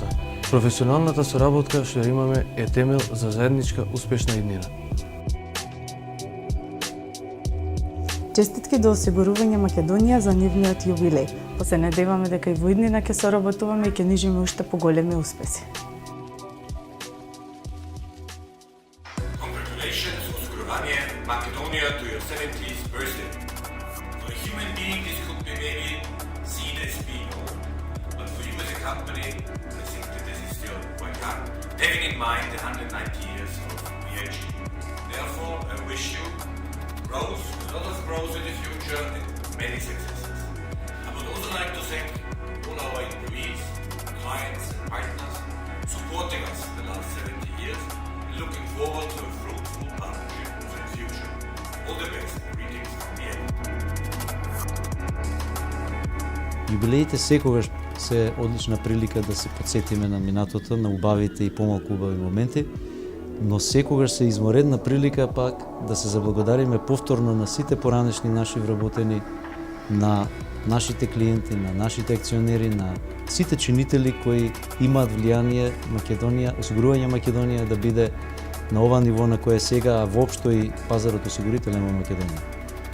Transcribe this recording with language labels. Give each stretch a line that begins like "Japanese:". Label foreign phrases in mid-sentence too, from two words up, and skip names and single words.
Macedonian: Професионалната соработка што имаме е темел за заедничка успешна иднина. Честитки до Осигурување Македонија за нивниот јубилеј. Се надеваме дека и во иднина ќе соработуваме и ќе нижиме уште поголеми успеси.
English: Congratulations, Osigurovanje Makedonija, to your 70th birthday. For a human being, this could be maybe seen as being old, but for you as a company, I think that this is still quite young, having in mind the 190 years of VIG. Therefore, I wish you growth, a lot of growth in the future, and many successes. I would also like to thank all our employees, clients, and partners supporting us the last 70 years and looking forward to a fruitful partnership for the future. All the best. Greetings from Vienna.
Macedonian: Јубилеите секогаш се одлична прилика да се подсетиме на минатото, на убавите и помалку убави моменти, но секогаш се изморедна прилика пак да се заблагодариме повторно на сите поранешни наши вработени, на нашите клиенти, на нашите акционери, на сите чинители кои имаат влијание Македонија, Осигурување Македонија да биде на ова ниво на кое сега, а воопшто и пазарот осигурителен во Македонија.